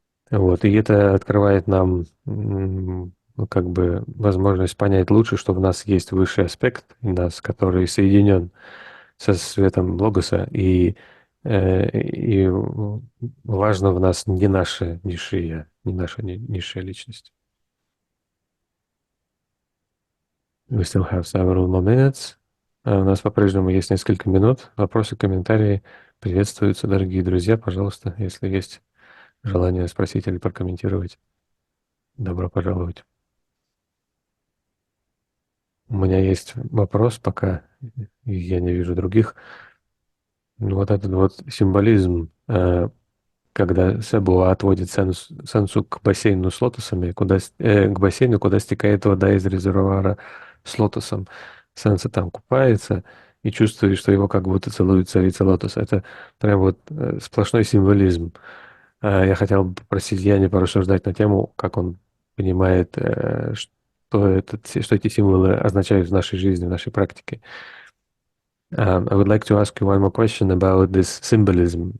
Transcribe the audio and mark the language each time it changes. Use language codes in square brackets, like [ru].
[ru] Вот, и это открывает нам как бы возможность понять лучше, что в нас есть высший аспект нас, который соединен со светом Логоса, и важно в нас не наша низшая я, не наша низшая личность. [en] We still have several more minutes. [ru] У нас по-прежнему есть несколько минут. Вопросы, комментарии приветствуются, дорогие друзья. Пожалуйста, если есть желание спросить или прокомментировать, добро пожаловать. У меня есть вопрос, пока я не вижу других. Вот этот вот символизм, когда Себуа отводит Сенсу к бассейну с лотосами, к бассейну, куда стекает вода из резервуара с лотосом. Сенса там купается и чувствует, что его как будто целует царица лотоса. Это прям вот сплошной символизм. Я хотел бы попросить Яне порассуждать на тему, как он понимает, что эти символы означают в нашей жизни, в нашей практике. [en] I would like to ask you one more question about this symbolism.